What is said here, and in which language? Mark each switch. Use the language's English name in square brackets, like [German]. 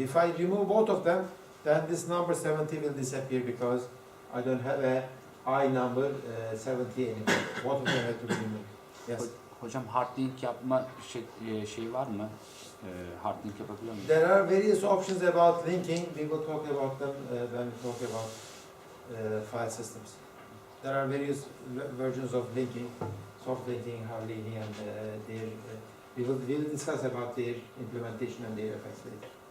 [English] If I remove both of them, then this number 70 will disappear because I don't have a I number 70 anymore. Both of them have to be removed. Yes. [Turkish] Hocam hard link yapma şey var mı? Hard link yapabiliyor muyum? [English] There are various options about linking. We will talk about them when we talk about file systems. There are various versions of linking, soft linking, hard linking, and we will discuss about their implementation and their effects later.